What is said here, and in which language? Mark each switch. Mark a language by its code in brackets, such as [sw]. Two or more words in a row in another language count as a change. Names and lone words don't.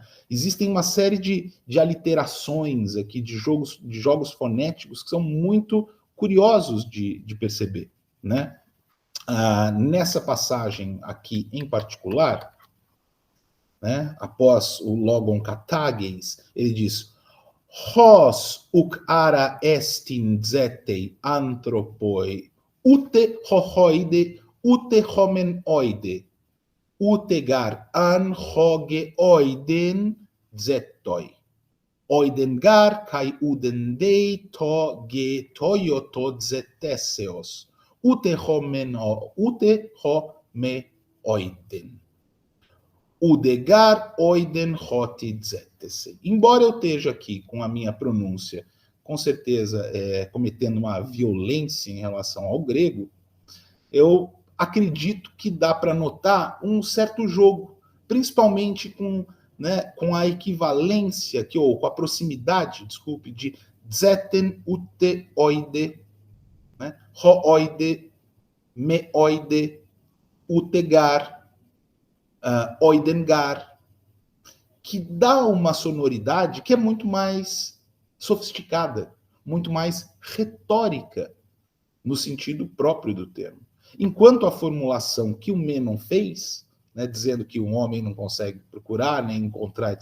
[pt] Existem uma série de aliterações aqui, de jogos fonéticos que são muito curiosos de perceber, né? Nessa passagem aqui em particular, né, após o logon [el] katageis, [pt] ele diz [el] ὡς οὐκ ἄρα ἐστὶν ζητεῖν ἀνθρώπῳ οὔτε ὃ οἶδε οὔτε ὃ μὴ οἶδε οὔτε γὰρ ἂν ὅ γε οἶδεν ζητοῖ οἶδεν γὰρ καὶ οὐδὲν δεῖ τῷ γε τοιούτῳ ζητήσεως οὔτε ὃ μὴ οἶδεν. Οὐδὲ γὰρ οἶδεν ὅτι ζητήσει. [pt] Embora eu esteja aqui com a minha pronúncia, com certeza, cometendo uma violência em relação ao grego, eu acredito que dá para notar um certo jogo, principalmente com a equivalência, ou com a proximidade, desculpe, de [el] ζητεῖν οὔτε οἶδε, [pt] né? [el] ὃ οἶδε, μὴ οἶδε, οὔτε γάρ, οἶδεν γάρ, [pt] que dá uma sonoridade que é muito mais sofisticada, muito mais retórica, no sentido próprio do termo. Enquanto a formulação que o Mênon fez, né, dizendo que um homem não consegue procurar, nem encontrar, etc.